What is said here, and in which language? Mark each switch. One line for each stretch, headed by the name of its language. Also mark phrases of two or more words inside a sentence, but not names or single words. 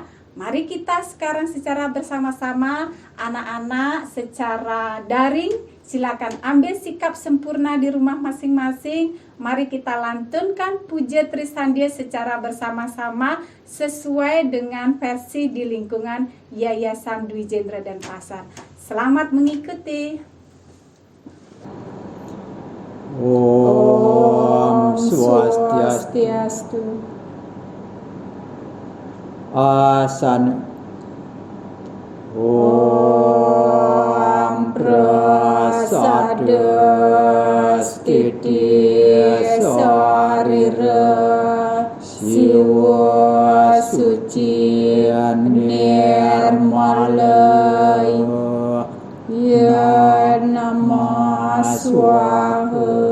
Indonesian: Mari kita sekarang secara bersama-sama, anak-anak secara daring, silakan ambil sikap sempurna di rumah masing-masing. Mari kita lantunkan puja Trisandya secara bersama-sama sesuai dengan versi di lingkungan Yayasan Dwi Jendra Denpasar. Selamat mengikuti.
Sanskrit: Om Swastiastu. Asana. Om Prasada Stiti Sarira Siwa Suci Nirmalai Ya Namah Swaha.